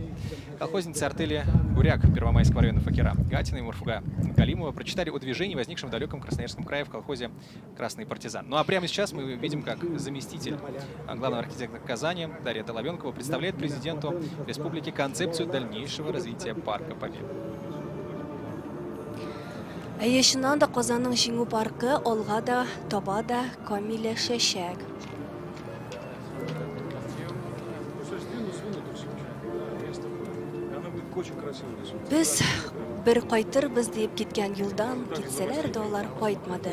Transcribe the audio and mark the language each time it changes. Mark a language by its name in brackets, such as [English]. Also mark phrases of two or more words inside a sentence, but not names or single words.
[Russian] Колхозницы артели «Буряк» Первомайского района Факира Гатина и Мурфуга Галимова прочитали о движении, возникшем в далеком Красноярском крае в колхозе «Красный партизан». Ну а прямо сейчас мы видим, как заместитель главного архитектора Казани Дарья Толовенкова представляет президенту республики концепцию дальнейшего развития Парка Победы. [Tatar] Шуннан да Казанның җиңү паркы алга да, таба да камилләшәчәк. Без бер кайтырбыз дип киткән юлдан китсәләр дә алар кайтмады.